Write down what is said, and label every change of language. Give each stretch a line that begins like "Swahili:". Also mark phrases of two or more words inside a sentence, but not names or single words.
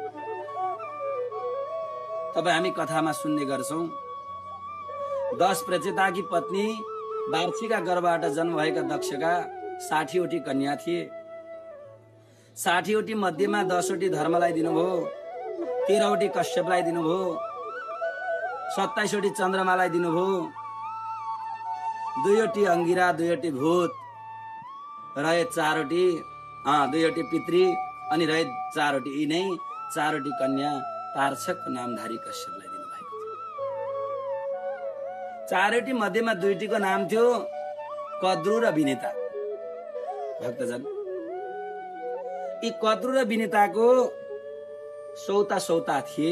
Nepali: तपाईँ हामी कथामा सुन्ने गर्छौं, 10 प्रचेताकी पत्नी वार्षिका गर्भबाट जन्म भएका दक्षका 60वटी कन्या थिए। 60वटी मध्येमा 10वटी धर्मलाई दिनुभयो, 13वटी कश्यपलाई दिनुभयो, 27वटी चन्द्रमालाई दिनुभयो, 2वटी अंगिरा, 2वटी भूत, रहे 4वटी 2वटी पितृ, अनि रहे 4वटी। यिनै 4वटी कन्या तार्क्षक नामधारी कश्यपलाई दिनुभएको थियो। 4वटी मध्येमा 2वटीको नाम थियो कद्रु र विनिता। भक्तजन यी कद्रु र विनिताको सौता थिए।